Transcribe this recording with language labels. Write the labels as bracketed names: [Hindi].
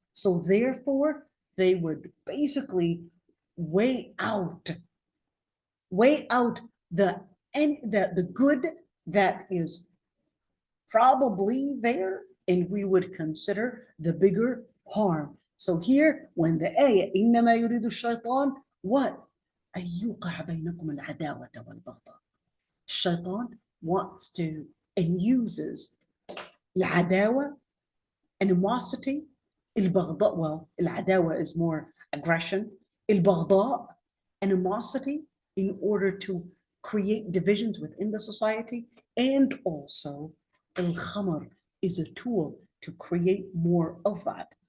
[English] So therefore, they would basically weigh out the good that is probably there, and we would consider the bigger harm. So here, when the ayah, [Arabic] إنما يريد الشيطان, [English] what? [Arabic] أن يوقع بينكم العداوة والبغضاء. [English] Shaitan wants to and uses العداوة, animosity, البغضاء, well, العداوة is more aggression, البغضاء, animosity, in order to create divisions within the society, and also al-khamr is a tool to create more of that.